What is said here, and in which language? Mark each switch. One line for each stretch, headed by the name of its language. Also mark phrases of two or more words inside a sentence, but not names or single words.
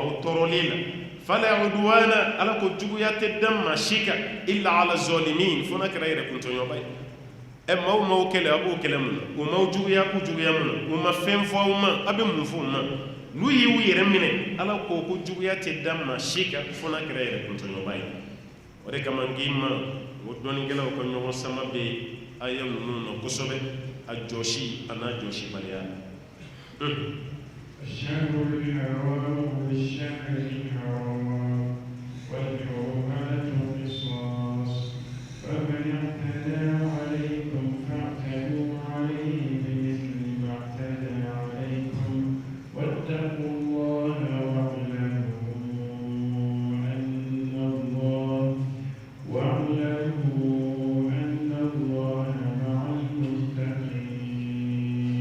Bambara: aw tɔɔrɔli la
Arabic: فلا عدوان
Bambara: ala ko juguya tɛ da maa si kan
Arabic: إلا على الظالمين
Bambara: fo n'a kɛra yɛrɛ kuntɔɲɔgɔnba ye maaw kɛlɛ a b'o kɛlɛ mun na o maaw juguya k'u juguya mun na o ma fɛn fɔ aw ma a bɛ mun fɔ u ma n'u y'u yɛrɛ minɛ ala ko ko juguya tɛ da maa si kan fo n'a kɛra yɛrɛ kuntɔɲɔgɔnba ye o de kama n k'i ma o dɔnnikɛlaw ka ɲɔgɔn sama bɛ aya ninnu na kosɛbɛ a jɔsi a n'a jɔsibaliya
Arabic: الشهر الحرام بالشهر الحرام والحرمات قصاص فمن اعتدى عليكم فاعتدوا عليه بمثل ما اعتدى عليكم واتقوا الله واعلموا أن الله مع المتقين.